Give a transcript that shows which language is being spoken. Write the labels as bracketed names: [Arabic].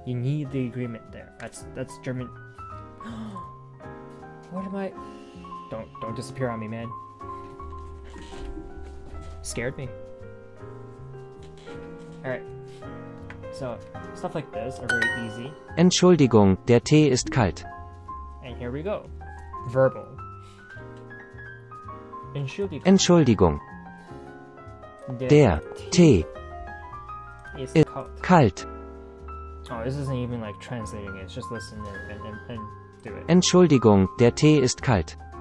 [English] You need the agreement there. That's German. What am I? Don't disappear on me, man. Scared me. Alright. So, stuff like this are very easy. [German] Entschuldigung, der Tee ist kalt. [English] And here we go. Verbal. [German] Entschuldigung. Der Tee ist ist kalt. [English] Oh, this isn't even like translating it. It's just listening and do it. [German] Entschuldigung, der Tee ist kalt.